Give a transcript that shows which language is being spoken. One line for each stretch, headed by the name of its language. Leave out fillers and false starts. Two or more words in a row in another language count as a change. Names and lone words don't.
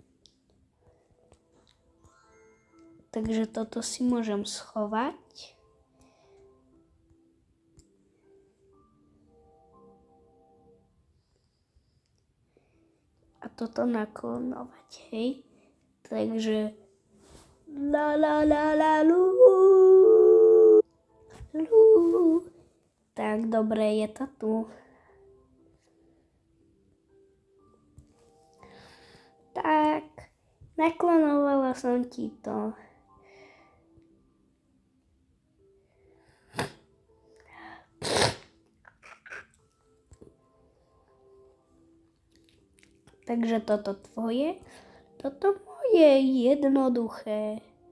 Slovak: Takže toto si môžem schovať. A toto naklonovať, hej? Takže la la la la lu. Lu. Tak, dobre, je to tu. Tak, naklonovala som ti to. Takže toto tvoje, toto moje, jednoduché.